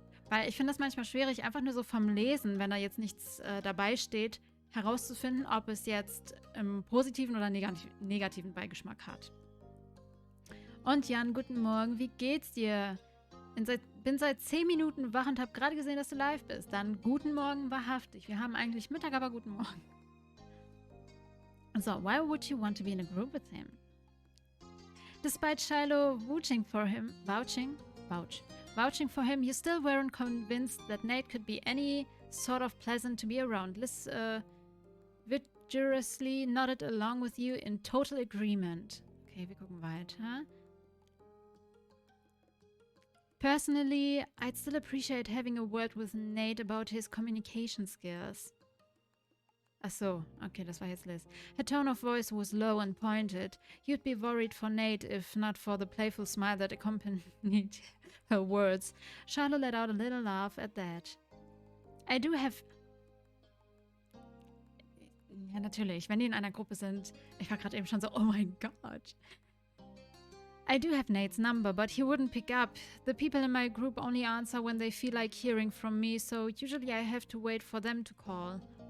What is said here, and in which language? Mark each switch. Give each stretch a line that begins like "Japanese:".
German: Weil ich finde das manchmal schwierig, einfach nur so vom Lesen, wenn da jetzt nichts dabei steht, herauszufinden, ob es jetzt im positiven oder negativen Beigeschmack hat. Und Jan, guten Morgen, wie geht's dir? Bin seit 10 Minuten wach und habe gerade gesehen, dass du live bist. Dann guten Morgen, wahrhaftig. Wir haben eigentlich Mittag, aber guten Morgen.
English: So, why would you want to be in a group with him? Despite Shiloh vouching for him, you still weren't convinced that Nate could be any sort of pleasant to be around. Liz vigorously nodded along with you in total agreement.
German: Okay, wir gucken weiter.
English: Personally, I'd still appreciate having a word with Nate about his communication skills.
German: Ach so, okay, das war jetzt Liz.
English: Her tone of voice was low and pointed. You'd be worried for Nate if not for the playful smile that accompanied her words. Charlotte let out a little laugh at that. I do have...
German: Ja, natürlich, wenn die in einer Gruppe sind. Ich war gerade eben schon so, oh mein Gott.
English: I do have Nate's number, but he wouldn't pick up. The people in my group only answer when they feel like hearing from me, so usually I have to wait for them to call.